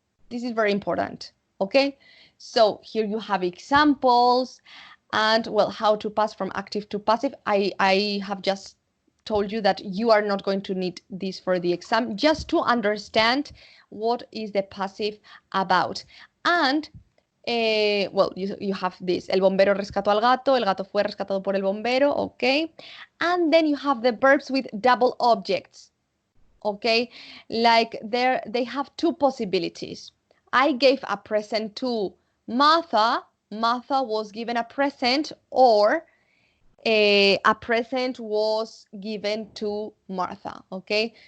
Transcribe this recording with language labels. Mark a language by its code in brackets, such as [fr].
[en] This is very important, okay? So here you have examples and, well, how to pass from active to passive. I have just told you that you are not going to need this for the exam, just to understand what is the passive about. And well, you have this, [es] el bombero rescató al gato, el gato fue rescatado por el bombero, okay? [en] And then you have the verbs with double objects, okay? Like they have 2 possibilities. I gave a present to Martha. Martha was given a present, or a present was given to Martha, okay?